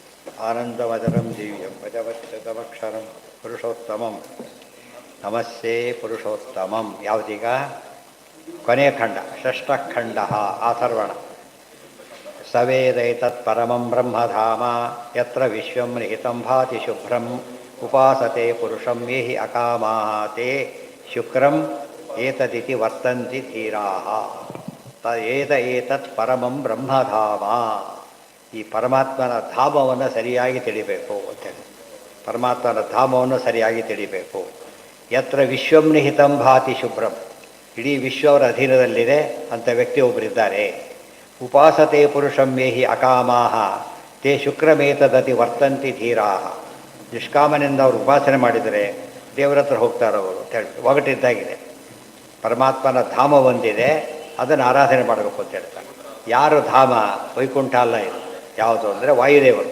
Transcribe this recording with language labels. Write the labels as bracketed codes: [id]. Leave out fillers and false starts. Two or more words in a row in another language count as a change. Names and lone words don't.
[sa] ಆನಂದವದನಂ ದಿವ್ಯಂ ಭಜವತ್ಸದಮಕ್ಷರಂ ಪುರುಷೋತ್ತಮಂ ನಮಸ್ತೆ ಪುರುಷೋತ್ತಮಂ. [kn] ಯಾವುದೀಗ ಕೊನೆಯ ಖಂಡ ಷಷ್ಠಖಂಡ ಅಥರ್ವಣ. [sa] ಸವೇದೈತತ್ ಪರಮಂ ಬ್ರಹ್ಮಧಾಮ ಯತ್ರ ವಿಶ್ವಂ ನಿಹಿತಂ ಭಾತಿ ಶುಭ್ರಂ ಉಪಾಸತೆ ಪುರುಷಂ ಯೇ ಹಿ ಅಕಾಮಾಃ ತೇ ಶುಕ್ರಂ ಏತದಿತಿ ವರ್ತಂತಿ ಧೀರಾಃ. ಏತತ್ ಪರಮಂ ಬ್ರಹ್ಮಧಾಮ. [kn] ಈ ಪರಮಾತ್ಮನ ಧಾಮವನ್ನು ಸರಿಯಾಗಿ ತಿಳಿಬೇಕು ಅಂತೇಳಿ, ಪರಮಾತ್ಮನ ಧಾಮವನ್ನು ಸರಿಯಾಗಿ ತಿಳಿಬೇಕು. [sa] ಯತ್ರ ವಿಶ್ವಂ ನಿಹಿತಂ ಭಾತಿ ಶುಭ್ರಂ, [kn] ಇಡೀ ವಿಶ್ವವರ ಅಧೀನದಲ್ಲಿದೆ ಅಂತ ವ್ಯಕ್ತಿ ಒಬ್ಬರಿದ್ದಾರೆ. [sa] ಉಪಾಸತೆ ಪುರುಷಂ ಯೇ ಹಿ ಅಕಾಮಾಃ ತೇ ಶುಕ್ರಮೇತದತಿ ವರ್ತಂತಿ ಧೀರಾಃ. [kn] ನಿಷ್ಕಾಮನಿಂದ ಅವರು ಉಪಾಸನೆ ಮಾಡಿದರೆ ದೇವರ ಹತ್ರ ಹೋಗ್ತಾರವರು ಅಂತ ಹೇಳ್ತಾರೆ. ಒಗಟಿದ್ದಾಗಿದೆ. ಪರಮಾತ್ಮನ ಧಾಮ ಒಂದಿದೆ, ಅದನ್ನು ಆರಾಧನೆ ಮಾಡಬೇಕು ಅಂತ ಹೇಳ್ತಾರೆ. ಯಾರು ಧಾಮ? ವೈಕುಂಠ ಅಲ್ಲ ಇದು. ಯಾವುದು ಅಂದರೆ ವಾಯುದೇವರು.